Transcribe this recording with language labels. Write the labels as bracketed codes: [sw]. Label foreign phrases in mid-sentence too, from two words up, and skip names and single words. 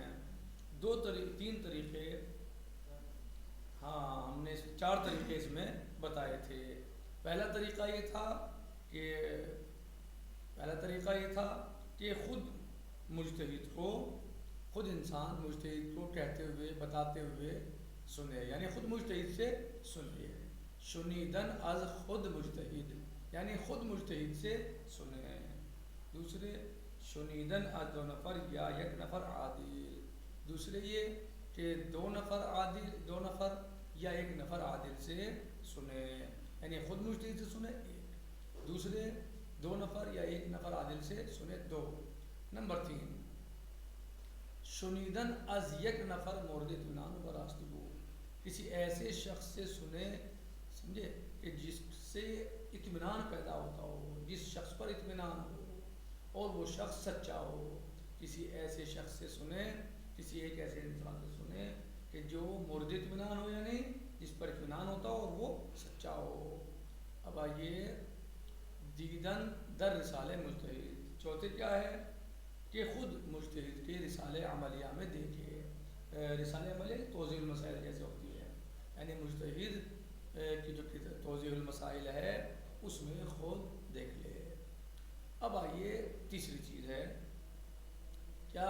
[ur] تین طریقے، ہم نے 4 طریقے اس میں بتائے تھے۔ پہلا طریقہ یہ تھا کہ خود انسان مجتہد کو کہتے ہوئے بتاتے ہوئے سنے، یعنی خود مجتہد سے سنیے۔ [fa] شنیدن از خود مجتہد، [ur] یعنی خود مجتہد سے سنے۔ [fa] دوسرے شنیدن از 2 نفر یا 1 نفر عادل۔ [ur] دوسرے یہ کہ 2 نفر یا 1 نفر عادل سے سنے، یعنی خود مجتہد سے سنے 1، دوسرے 2 نفر یا 1 نفر عادل سے سنے 2۔ [fa] نمبر 3 شنیدن از 1 نفر مورد اطمینان و راستگو، [ur] کسی ایسے شخص سے سنے، سمجھے، کہ جس سے اطمینان پیدا ہوتا ہو، جس شخص پر اطمینان ہو اور وہ شخص سچا ہو۔ کسی ایسے شخص سے سنے، کسی ایک ایسے انسان سے سنے کہ جو مورد اطمینان ہو، یعنی جس پر اطمینان ہوتا ہو اور وہ سچا ہو۔ اب آئیے [fa] دیدن در رسالہ مجتہد۔ [ur] چوتھے کیا ہے کہ خود مجتہد کے رسالہ عملیہ میں دیکھے۔ رسالہ عملیہ توضیح المسائل جیسے ہوتی ہے، یعنی مجتہد کی جو توضیح المسائل ہے اس میں خود دیکھ لے۔ اب آئیے تیسری چیز ہے کیا؟